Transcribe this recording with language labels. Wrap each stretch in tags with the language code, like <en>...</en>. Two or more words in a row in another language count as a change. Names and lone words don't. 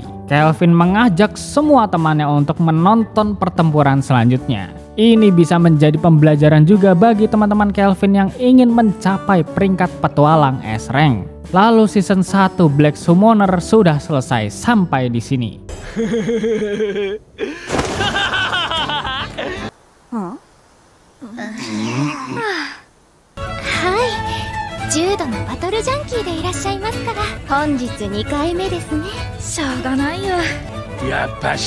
<id>Kelvin mengajak semua temannya untuk menonton pertempuran selanjutnya. Ini bisa menjadi pembelajaran juga bagi teman-teman Kelvin yang ingin mencapai peringkat petualang S-Rank. Lalu season 1 Black Summoner sudah selesai sampai di sini.</id> <ja>重度のバトルジャンキーでいらっしゃいますから、本日2回目ですね。しょうがないよ、やっぱし</ja>